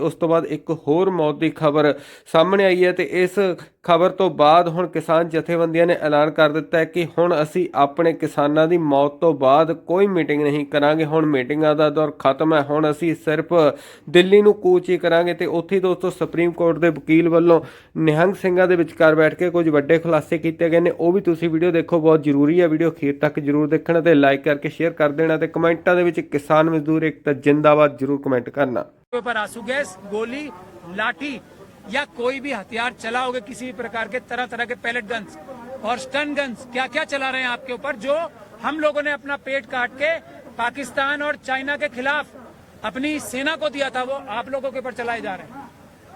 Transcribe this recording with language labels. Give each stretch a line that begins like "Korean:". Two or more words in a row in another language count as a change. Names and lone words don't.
Punjabi: ਉਸ ਤੋਂ ਬਾਅਦ ਇੱਕ ਹੋਰ ਮੌਤ ਦੀ ਖਬਰ ਸਾਹਮਣੇ ਆਈ ਹੈ ਤੇ ਇਸ ਖਬਰ ਤੋਂ ਬਾਅਦ ਹੁਣ ਕਿਸਾਨ ਜਥੇਬੰਦੀਆਂ ਨੇ ਐਲਾਨ ਕਰ ਦਿੱਤਾ ਹੈ ਕਿ ਹੁਣ ਅਸੀਂ ਆਪਣੇ ਕਿਸਾਨਾਂ ਦੀ ਮੌਤ ਤੋਂ ਬਾਅਦ ਕੋਈ ਮੀਟਿੰਗ ਨਹੀਂ ਕਰਾਂਗੇ। ਹੁਣ ਮੀਟਿੰਗਾਂ ਦਾ ਦੌਰ ਖਤਮ ਹੈ, ਹੁਣ ਅਸੀਂ ਸਿਰਫ ਦਿੱਲੀ ਨੂੰ ਕੂਚ ਹੀ ਕਰਾਂਗੇ। ਤੇ ਉੱਥੇ ਦੋਸਤੋ ਸੁਪਰੀਮ ਕੋਰਟ ਦੇ ਵਕੀਲ ਵੱਲੋਂ ਨਿਹੰਗ ਸਿੰਘਾਂ ਦੇ ਵਿਚਕਾਰ ਬੈਠ ਕੇ ਕੁਝ ਵੱਡੇ ਖੁਲਾਸੇ ਕੀਤੇ ਗਏ ਨੇ, ਉਹ ਵੀ ਤੁਸੀਂ ਵੀਡੀਓ ਦੇਖੋ, ਬਹੁਤ ਜ਼ਰੂਰੀ ਹੈ। ਵੀਡੀਓ ਅਖੀਰ ਤੱਕ ਜ਼ਰੂਰ ਦੇਖਣਾ ਤੇ ਲਾਈਕ
Hindi: करके शेयर कर देना
Punjabi: ਤੇ ਕਮੈਂਟਾਂ ਦੇ ਵਿੱਚ ਕਿਸਾਨ ਮਜ਼ਦੂਰ ਏਕਤਾ ਜ਼ਿੰਦਾਬਾਦ ਜ਼ਰੂਰ ਕਮੈਂਟ ਕਰਨਾ।
Hindi: पर आंसू गैस, गोली, लाठी या कोई भी हथियार चलाओगे, किसी भी प्रकार के तरह तरह के पैलेट गन्स और स्टन गन्स क्या क्या चला रहे हैं आपके ऊपर, जो हम लोगों ने अपना पेट काट के पाकिस्तान और चाइना के खिलाफ अपनी सेना को दिया था, वो आप लोगों के ऊपर चलाए जा रहे हैं।